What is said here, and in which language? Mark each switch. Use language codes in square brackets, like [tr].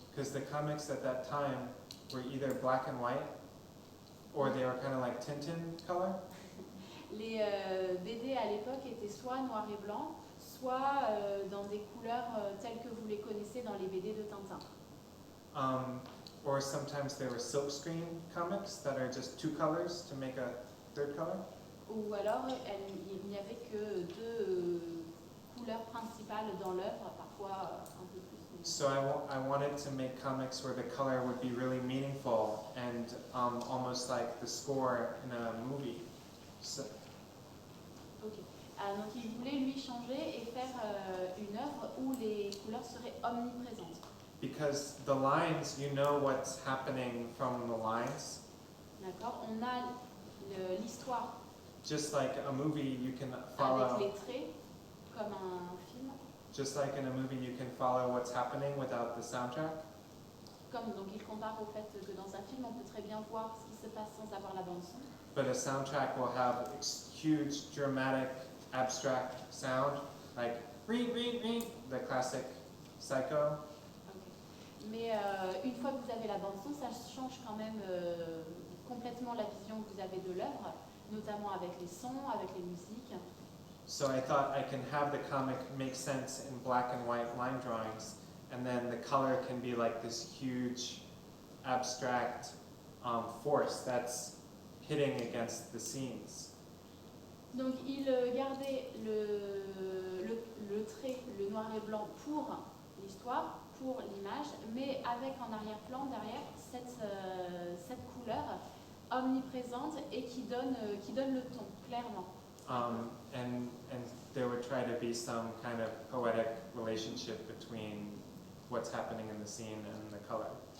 [en] Because the comics at that time were either black and white, or they were kind of like Tintin color. [fr] Les BD à l'époque étaient soit noir et blanc, soit dans des couleurs telles que vous les connaissez dans les BD de Tintin. [en] Or sometimes they were silkscreen comics that are just two colors to make a third color. [fr] Ou alors il n'y avait que deux couleurs principales dans l'œuvre, parfois un peu plus. [en] So I wanted to make comics where the color would be really meaningful and almost like the score in a movie. So, Ok. [fr] Donc il voulait lui changer et faire une œuvre où les couleurs seraient omniprésentes. [en] because the lines, you know what's happening from the lines. [fr] D'accord. On a l'histoire [en] Just like a movie, you can follow. [fr] avec les traits, comme un film. [en] Just like in a movie, you can follow what's happening without the soundtrack. [fr] Comme donc il compare au fait que dans un film, on peut très bien voir ce qui se passe sans avoir la bande son. [en] But a soundtrack will have huge, dramatic, abstract sound, like ring, ring, ring, the classic Psycho. Okay. [fr] Mais une fois que vous avez la bande-son, ça change quand même complètement la vision que vous avez de l'œuvre, notamment avec les sons, avec les musiques. [en] So I thought I can have the comic make sense in black and white line drawings, and then the color can be like this huge abstract force that's hitting against the scenes. [fr] Donc il gardait le trait, le noir et blanc pour l'histoire, pour l'image, mais avec en arrière-plan derrière cette couleur omniprésente et qui donne le ton, clairement. [en] And there would try to be some kind of poetic relationship between what's happening in the scene and the color.